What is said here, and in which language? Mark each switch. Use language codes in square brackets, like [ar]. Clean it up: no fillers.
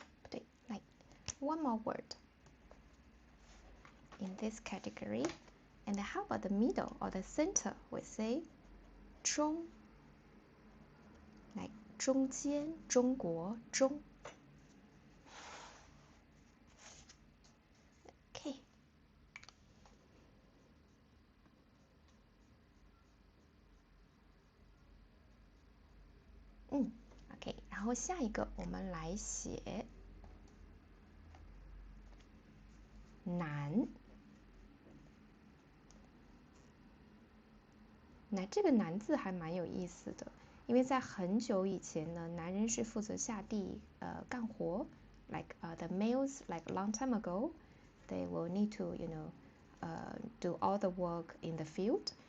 [en] 对，来 one more word in this category. And how about the middle or the center? We say 中 like 中间、中国、中。 [zh] OK， OK， 然后下一个我们来写男。那这个男字还蛮有意思的，因为在很久以前呢，男人是负责下地干活 ， [en] like the males like a long time ago, they will need to do all the work in the field.